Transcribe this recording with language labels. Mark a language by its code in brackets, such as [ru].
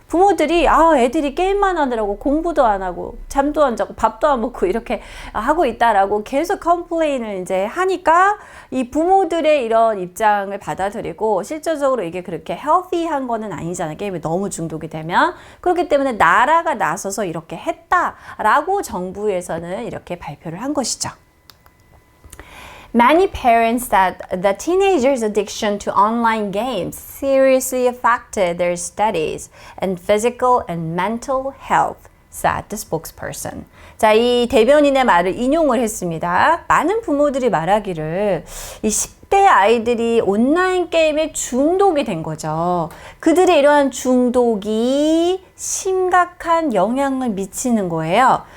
[ko] 부모들이 애들이 게임만 하느라고 공부도 안 하고 잠도 안 자고 밥도 안 먹고 이렇게 하고 있다라고 계속 컴플레인을 이제 하니까 이 부모들의 이런 입장을 받아들이고 실질적으로 이게 그렇게 healthy한 거는 아니잖아요. 게임에 너무 중독이 되면. 그렇기 때문에 나라가 나서서 이렇게 했다라고 정부에서는 이렇게 발표를 한 것이죠. [en] Many parents said the teenagers' addiction to online games seriously affected their studies and physical and mental health, said the spokesperson. [ko] 자, 이 대변인의 말을 인용을 했습니다. 많은 부모들이 말하기를 이 10대 아이들이 온라인 게임에 중독이 된 거죠. 그들의 이러한 중독이 심각한 영향을 미치는 거예요.